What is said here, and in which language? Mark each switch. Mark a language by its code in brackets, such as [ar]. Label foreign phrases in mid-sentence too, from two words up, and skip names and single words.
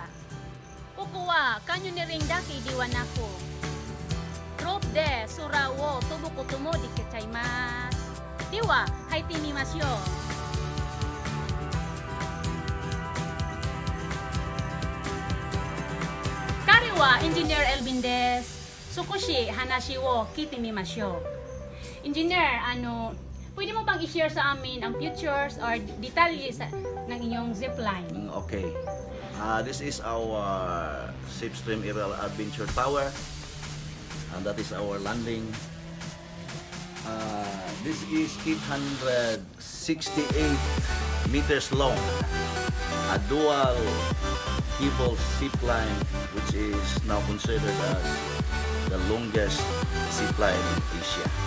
[ja] ここはキャニオニングだけではなく、ロープで空を飛ぶこともできちゃいます。では入ってみましょう。彼はエンジニアエルビンです。少し話を聞いてみましょう。 [tl] エンジニア、pwede mo bang i-share sa amin ang [en] features or [tl] detalye ng inyong zipline? Okay. [en] This is our Slipstream Aerial Adventure Tower, and that is our landing. This is 868 meters long, a dual cable zipline, which is now considered as the longest zipline in Asia.